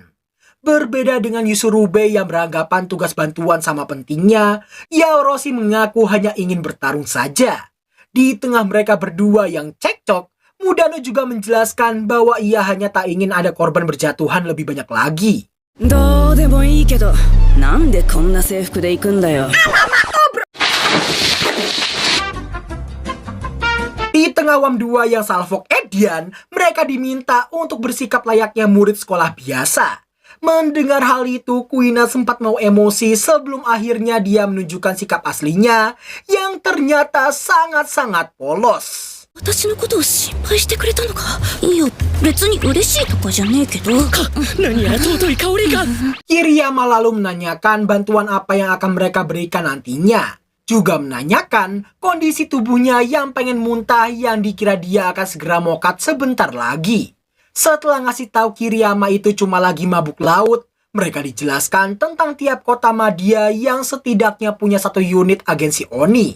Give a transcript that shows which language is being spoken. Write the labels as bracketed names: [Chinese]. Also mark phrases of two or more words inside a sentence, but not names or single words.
[Indonesian] Berbeda dengan Yusurube yang beranggapan tugas bantuan sama pentingnya, Yaoroshi mengaku hanya ingin bertarung saja. Di tengah mereka berdua yang cekcok, Mudano juga menjelaskan bahwa ia hanya tak ingin ada korban berjatuhan lebih banyak lagi. [Japanese] どうでもいいけど、なんでこんな制服で行くんだよ。 [Indonesian] Di tengah WAM 2 yang salfok Edian, mereka diminta untuk bersikap layaknya murid sekolah biasa. Mendengar hal itu, Kuina sempat mau emosi sebelum akhirnya dia menunjukkan sikap aslinya yang ternyata sangat-sangat polos. [Japanese] 私のことを心配してくれたのか。いや、別に嬉しいとかじゃねえけど。何やら尊い香りが。 [Indonesian] Kiriyama lalu menanyakan bantuan apa yang akan mereka berikan nantinya. Juga menanyakan kondisi tubuhnya yang pengen muntah yang dikira dia akan segera mokat sebentar lagi. Setelah ngasih tahu Kiriyama itu cuma lagi mabuk laut, mereka dijelaskan tentang tiap kota Madya yang setidaknya punya satu unit agensi Oni.